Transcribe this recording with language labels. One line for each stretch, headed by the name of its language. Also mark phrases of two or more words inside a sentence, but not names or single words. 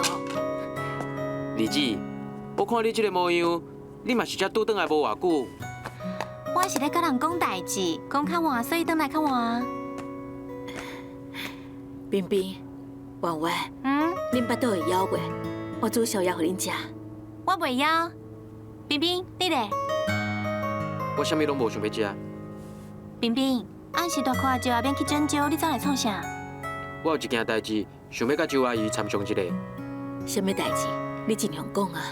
Min Nan Chinese: 二姊，我看你这个模样，你嘛是才拄转来无偌久。我是咧甲人讲代志，讲较晚，所以转来较晚。冰冰，婉婉，恁巴肚会枵袂？我煮宵夜互恁食。我袂枵。冰冰，你咧？我啥物拢无想要食。冰冰，暗时大看就后边去针灸，你走来创啥？我有一件代志，想要甲周阿姨参详一下。啥物代志？你尽量讲啊。